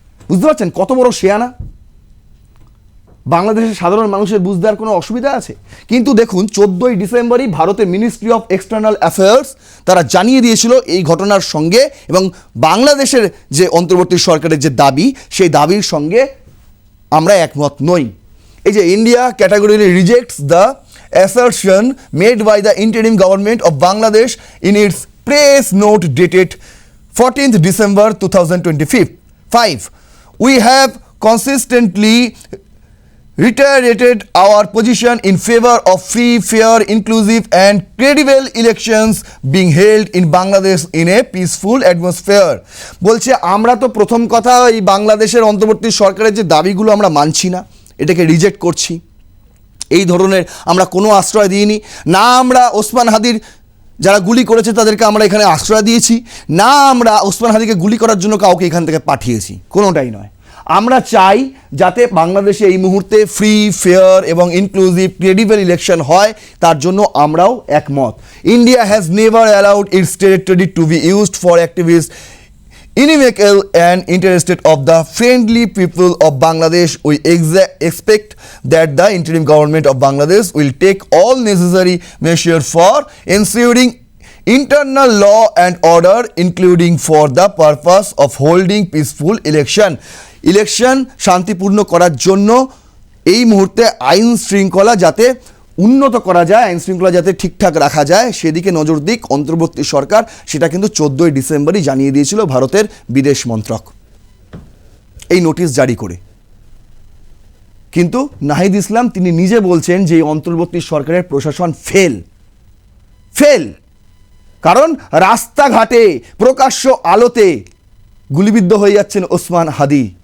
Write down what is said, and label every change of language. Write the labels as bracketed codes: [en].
[bn] বুঝতে পারছেন কত বড় শেয়ানা? বাংলাদেশের সাধারণ মানুষের বুঝতে আর কোনো অসুবিধা আছে? কিন্তু দেখুন 14ই ডিসেম্বরই ভারতের মিনিস্ট্রি অফ এক্সটার্নাল অ্যাফেয়ার্স তারা জানিয়ে দিয়েছিল এই ঘটনার সঙ্গে এবং বাংলাদেশের যে অন্তর্বর্তী সরকারের যে দাবি, সেই দাবির সঙ্গে আমরা একমত নই। এই যে [en] India categorically rejects the assertion made by the interim government of Bangladesh in its press note dated 14th December 2025. We have consistently reiterated our position in favor of free, fair, inclusive and credible elections being held in Bangladesh in a peaceful atmosphere. [bn] বলছে আমরা তো প্রথম কথা এই বাংলাদেশের অন্তর্বর্তী সরকারের যে দাবিগুলো আমরা মানছি না, এটাকে রিজেক্ট করছি। এই ধরনের আমরা কোনো আশ্রয় দিইনি। না আমরা ওসমান হাদির যারা গুলি করেছে তাদেরকে আমরা এখানে আশ্রয় দিয়েছি, না আমরা ওসমান হাদিকে গুলি করার জন্য কাউকে এখান থেকে পাঠিয়েছি, কোনোটাই নয়। আমরা চাই যাতে বাংলাদেশে এই মুহূর্তে ফ্রি, ফেয়ার এবং ইনক্লুসিভ ক্রেডিবল ইলেকশন হয়, তার জন্য আমরাও একমত। [en] India has never allowed its territory to be used for activist inimical and interested of the friendly people of Bangladesh. We expect that the interim government of Bangladesh will take all necessary measures for ensuring internal law and order, including for the purpose of holding peaceful election [bn] শান্তিপূর্ণ করার জন্য এই মুহূর্তে আইন শৃঙ্খলা যাতে উন্নত করা যায়, আইন শৃঙ্খলা যাতে ঠিকঠাক রাখা যায় সেদিকে নজর দিক অন্তর্বর্তী সরকার। সেটা কিন্তু 14ই ডিসেম্বরই জানিয়ে দিয়েছিল ভারতের বিদেশ মন্ত্রক এই নোটিশ জারি করে। কিন্তু নাহিদ ইসলাম তিনি নিজে বলছেন যে এই অন্তর্বর্তী সরকারের প্রশাসন ফেল, কারণ রাস্তাঘাটে প্রকাশ্য আলোতে গুলিবিদ্ধ হয়ে যাচ্ছেন ওসমান হাদি।